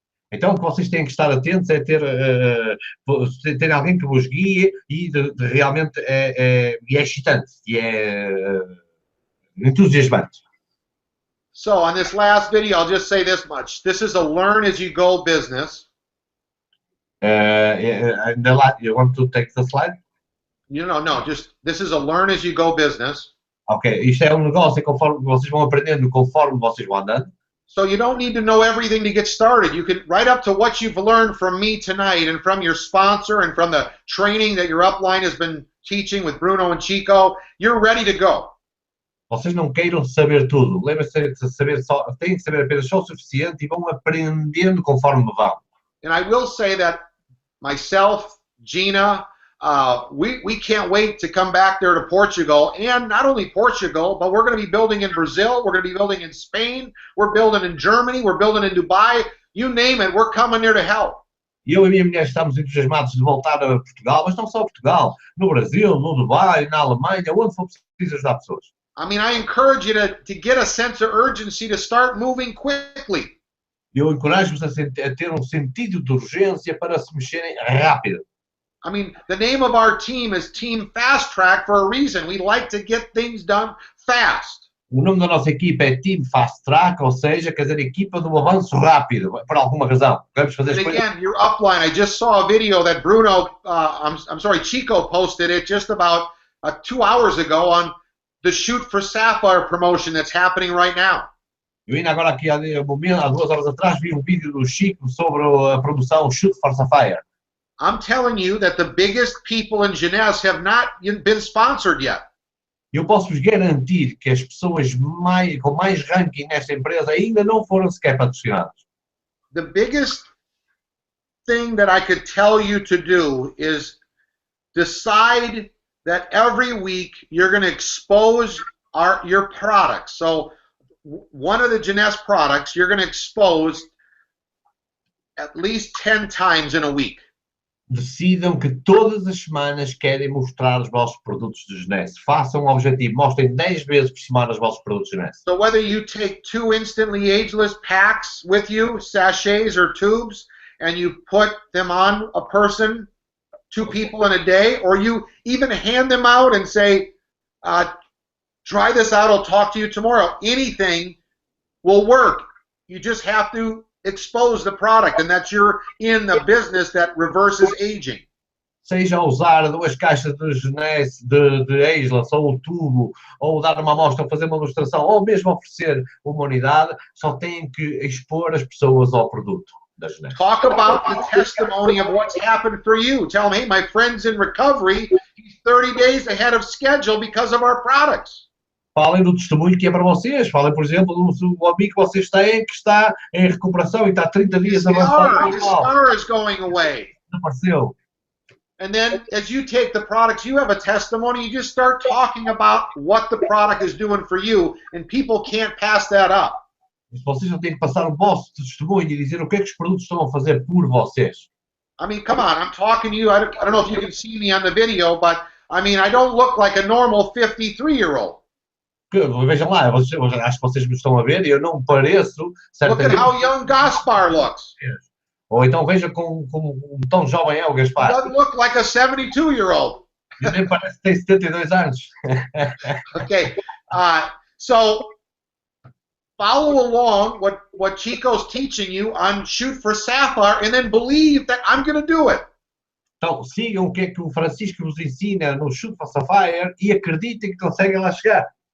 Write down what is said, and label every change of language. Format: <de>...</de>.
<pt>Então, o que vocês têm que estar atentos é ter alguém que vos guie e realmente é excitante e é entusiasmante.</pt> <en>So, on this last video, I'll just say this much. This is a learn-as-you-go business. You want to take the slide? No, just this is a learn-as-you-go business.</en> <pt>Ok, isto é um negócio conforme vocês vão aprendendo, conforme vocês vão andando.</pt> <en>So you don't need to know everything to get started. You can, right up to what you've learned from me tonight and from your sponsor and from the training that your upline has been teaching with Bruno and Chico, you're ready to go.</en> <pt>Vocês não queiram saber tudo. Lembrem-se de saber só, têm que saber apenas só o suficiente e vão aprendendo conforme vão.</pt> <en>And I will say that myself, Gina, we can't wait to come back there to Portugal, and not only Portugal, but we're going to be building in Brazil, we're going to be building in Spain, we're building in Germany, we're building in Dubai, you name it, we're coming there to help.</en> <pt>Eu e a minha mulher estamos entusiasmados de voltar a Portugal, mas não só a Portugal, no Brasil, no Dubai, na Alemanha, onde for preciso ajudar pessoas.</pt> <en>I mean, I encourage you to get a sense of urgency to start moving quickly.</en> <pt>Eu encorajo-vos a ter um sentido de urgência para se mexerem rápido.</pt> <en>I mean, the name of our team is Team Fast Track for a reason. We like to get things done fast.</en> <pt>O nome da nossa equipa é Team Fast Track, ou seja, quer dizer, equipa do avanço rápido, por alguma razão. Vamos fazer as coisas.</pt> <en>Again, your upline, I just saw a video that Bruno, Chico posted it just about 2 hours ago on the Shoot for Sapphire promotion that's happening right now.</en> <pt>Eu ainda agora aqui há 2 horas atrás vi um vídeo do Chico sobre a promoção Shoot for Sapphire.</pt> <en>I'm telling you that the biggest people in Jeunesse have not been sponsored yet.</en> <pt>Eu posso-vos garantir que as pessoas com mais ranking nesta empresa ainda não foram sequer patrocinadas.</pt> <en>The biggest thing that I could tell you to do is decide that every week you're going to expose your products. So one of the Jeunesse products you're going to expose at least 10 times in a week.</en> <pt>decidam que todas as semanas querem mostrar os vossos produtos de Jeunesse. Façam um objetivo, mostrem 10 vezes por semana os vossos produtos de Jeunesse.</pt> <en>So whether you take 2 instantly ageless packs with you, sachets or tubes, and you put them on a person, 2 people in a day, or you even hand them out and say, try this out, I'll talk to you tomorrow. Anything will work. You just have to expose the product, and that you're in the business that reverses aging.</en> <pt>Seja usar 2 caixas de Jeunesse, de Ageless, ou o tubo, ou dar uma amostra, fazer uma ilustração, ou mesmo oferecer uma unidade, só têm que expor as pessoas ao produto da Jeunesse.</pt> <en>Talk about the testimony of what's happened for you. Tell them, hey, my friend's in recovery. He's 30 days ahead of schedule because of our products.</en> <pt>Falem do testemunho que é para vocês. Falem, por exemplo, do amigo que vocês têm que está em recuperação e está 30 dias avançado.</pt> <en>His scar is going away.</en> <pt>Desapareceu.</pt> <en>And then as you take the products, you have a testimony. You just start talking about what the product is doing for you, and people can't pass that up.</en> <pt>Vocês não têm que passar o vosso testemunho e dizer o que é que os produtos estão a fazer por vocês.</pt> <en>I mean, come on, I'm talking to you. I don't know if you can see me on the video, but I mean, I don't look like a normal 53-year-old.</en> <pt>Vejam lá, acho que vocês me estão a ver e eu não pareço...</pt> <en>Look at how young Gaspar looks.</en> <pt>Ou então veja como tão jovem é o Gaspar.</pt> <en>He doesn't look like a 72-year-old.</en> <pt>Ele nem parece que tem 72 anos.</pt> <en>Okay, so follow along what Chico's teaching you on Shoot for Sapphire, and then believe that I'm going to do it.</en> <pt>Então sigam o que é que o Francisco vos ensina no Shoot for Sapphire e acreditem que conseguem lá chegar.</pt>